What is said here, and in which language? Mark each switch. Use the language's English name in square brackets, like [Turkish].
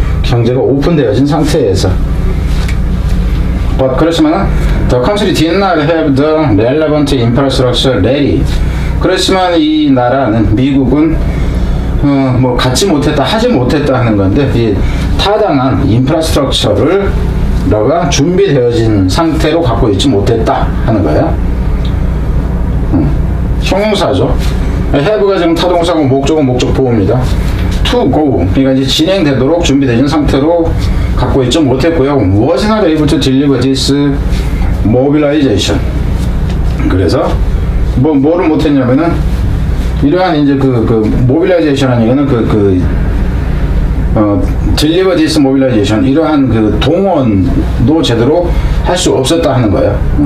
[Korean] 경제가 오픈되어진 상태에서. 그렇지만 [English] the country did not have the relevant infrastructure ready. [Korean] 그렇지만 이 나라는 미국은 갖지 못했다 하지 못했다 하는 건데 이 타당한 인프라스트럭처를 너가 준비되어진 상태로 갖고 있지 못했다 하는 거예요. 형용사죠. have가 지금 타동사고 목적은 목적 보호입니다. [English] to go [Korean] 그러니까 이제 진행되도록 준비되어진 상태로 갖고 있지 못했고요. [English] was not able to deliver this mobilization. [Korean] 그래서 뭐를 못했냐면은 이러한 이제 mobilization이라는 얘기는 [English] deliver this mobilization [Korean] 이러한 동원도 제대로 할 수 없었다 하는 거예요.